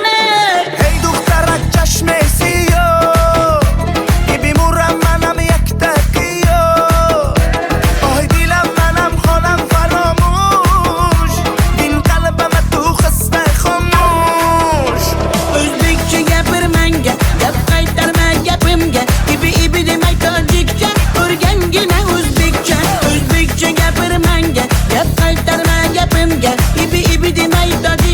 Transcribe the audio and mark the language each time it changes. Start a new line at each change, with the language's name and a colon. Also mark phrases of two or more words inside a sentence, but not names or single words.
Persian: ای دخترک چشم سیاه بیمورم منم یک دقیقه آه دیلم منم خانم فراموش این قلبم تو خسته خاموش
Uzbek: O'zbekcha gapir menga, gap qaytarma gapimga. Ibi ibi demay tojikcha, o'rgangina o'zbekcha. O'zbekcha gapir menga, gap qaytarma gapimga. Ibi ibi demay tojikcha.